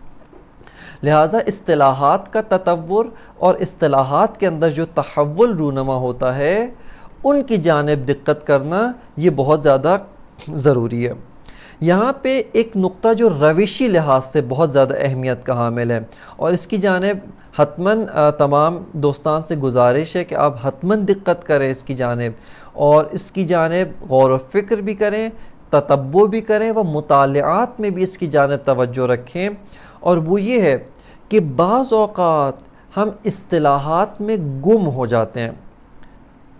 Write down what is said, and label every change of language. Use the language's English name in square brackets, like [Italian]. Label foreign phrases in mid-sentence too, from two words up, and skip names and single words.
[Urdu] لہٰذا اصطلاحات کا تطور اور اصطلاحات کے اندر جو تحول رونما ہوتا ہے، ان کی جانب دقت کرنا یہ بہت زیادہ ضروری ہے۔ یہاں پہ ایک نقطہ جو روشی لحاظ سے بہت زیادہ اہمیت کا حامل ہے، اور اس کی جانب حتماً تمام دوستان سے گزارش ہے کہ آپ حتماً دقت کریں اس کی جانب، اور اس کی جانب غور و فکر بھی کریں، تتبع بھی کریں، و مطالعات میں بھی اس کی جانب توجہ رکھیں، اور وہ یہ ہے کہ بعض اوقات ہم اصطلاحات میں گم ہو جاتے ہیں،